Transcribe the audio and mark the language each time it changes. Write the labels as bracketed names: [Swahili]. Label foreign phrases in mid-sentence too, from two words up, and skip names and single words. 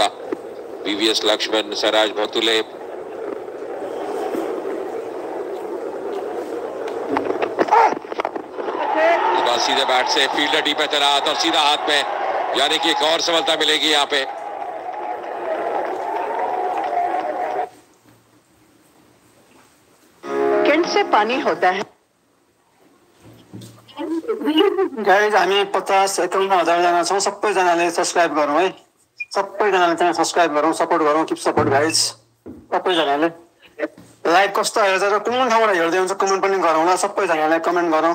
[Hindi] VVS लक्ष्मण, सराज भोतुले, सीधे बैट से फील्डर डी पे तैनात और सीधा हाथ में, यानी कि एक और सफलता मिलेगी यहाँ पे। केंट से पानी होता है। [Nepali] गाइज हामी 50-51 जना छौँ, सबैजनाले सब्सक्राइब गरौँ है, सबैजनाले चाहिँ सब्सक्राइब गरौँ, सपोर्ट गरौँ, [English] keep support guys [Nepali] सबैजनाले। लाइभ कस्तो हेर्छ र कुन ठाउँबाट हेर्दै हुन्छ कमेन्ट पनि गरौँ ल, सबैजनाले कमेन्ट गरौँ।